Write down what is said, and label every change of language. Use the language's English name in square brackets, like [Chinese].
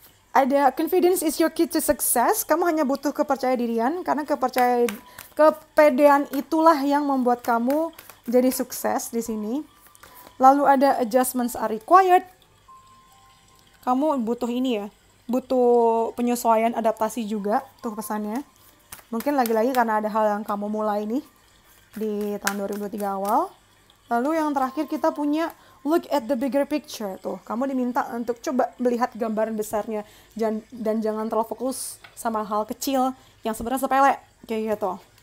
[English] Ada confidence is your key to success. [Indonesian] Kamu hanya butuh kepercayaan dirian, karena kepedean itulah yang membuat kamu jadi sukses di sini. [English] Lalu ada adjustments are required. [Indonesian] Kamu butuh ini ya, butuh penyesuaian, adaptasi juga tuh pesannya. Mungkin lagi-lagi karena ada hal yang kamu mulai nih di tahun 2023 awal. Lalu yang terakhir kita punya [English] look at the bigger picture. [Indonesian] Tuh, kamu diminta untuk coba melihat gambaran besarnya dan jangan terlalu fokus sama hal kecil yang sebenarnya sepele kayak gitu.